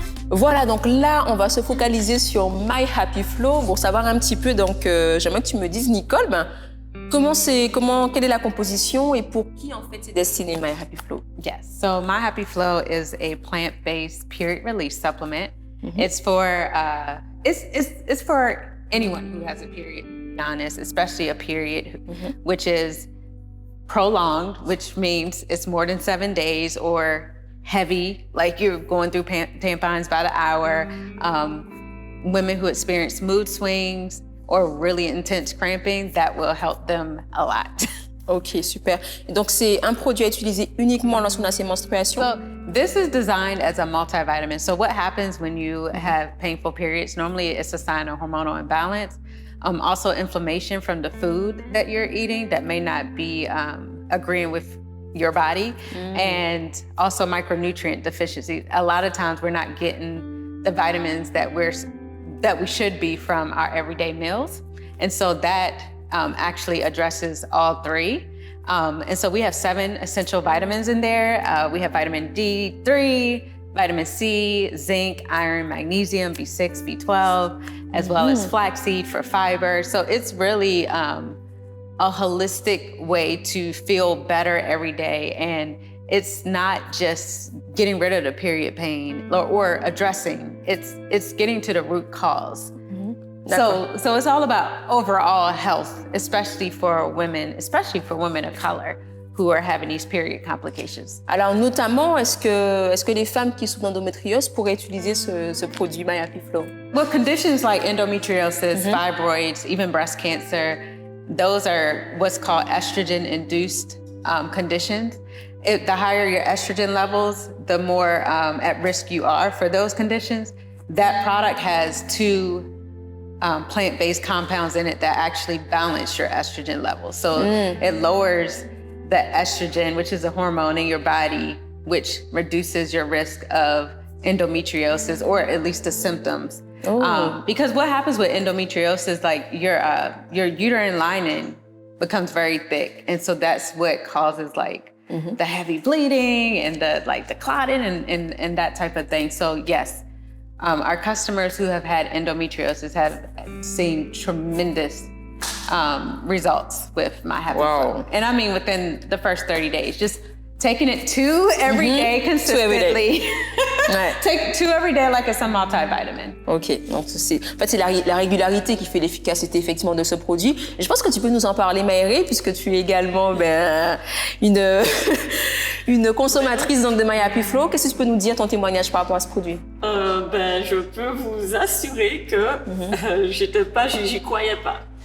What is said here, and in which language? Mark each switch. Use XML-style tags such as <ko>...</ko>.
<fr>Voilà, donc là, on va se focaliser sur My Happy Flow pour savoir un petit peu. Donc, j'aimerais que tu me dises, Nicole, quelle est la composition et pour qui en fait c'est destiné My Happy Flow?</fr> <en>Yes. So My Happy Flow is a plant-based period relief supplement. It's for it's for anyone who has a period. To be honest, especially a period which is prolonged, which means it's more than 7 days, or heavy, like you're going through tampons by the hour. Women who experience mood swings or really intense cramping, that will help them a lot.</en> <fr>Ok, super. Et donc, c'est un produit à utiliser uniquement lorsqu'on a ses menstruations?</fr> <en>So this is designed as a multivitamin. So what happens when you have painful periods? Normally it's a sign of hormonal imbalance. Also inflammation from the food that you're eating that may not be agreeing with your body, and also micronutrient deficiency. A lot of times we're not getting the vitamins that we should be from our everyday meals. And so that actually addresses all three. And so we have 7 essential vitamins in there. We have vitamin D3, vitamin C, zinc, iron, magnesium, B6, B12, as well as flaxseed for fiber. So it's really a holistic way to feel better every day. And it's not just getting rid of the period pain or addressing, it's getting to the root cause. So it's all about overall health, especially for women of color who are having these period complications. Alors notamment, est-ce que les femmes qui souffrent d'endométriose pourraient utiliser ce produit My Happy Flow? Well, conditions like endometriosis, fibroids, even breast cancer, those are what's called estrogen-induced conditions. The higher your estrogen levels, the more at risk you are for those conditions. That product has 2 plant-based compounds in it that actually balance your estrogen levels. So it lowers the estrogen, which is a hormone in your body, which reduces your risk of endometriosis, or at least the symptoms. Because what happens with endometriosis, like your uterine lining becomes very thick. And so that's what causes like the heavy bleeding and the clotting and that type of thing. So yes, our customers who have had endometriosis have seen tremendous results with My Happy Flow. And I mean within the first 30 days, just taking it 2 every day consistently. Take 2 every day like it's a multivitamin.</en> <fr>Ok, donc c'est la régularité qui fait l'efficacité effectivement de ce produit. Et je pense que tu peux nous en parler, Maëré, puisque tu es également une consommatrice donc, de My Happy Flow. Qu'est-ce que tu peux nous dire, ton témoignage par rapport à ce produit? Je peux vous assurer que j'y croyais pas.</fr>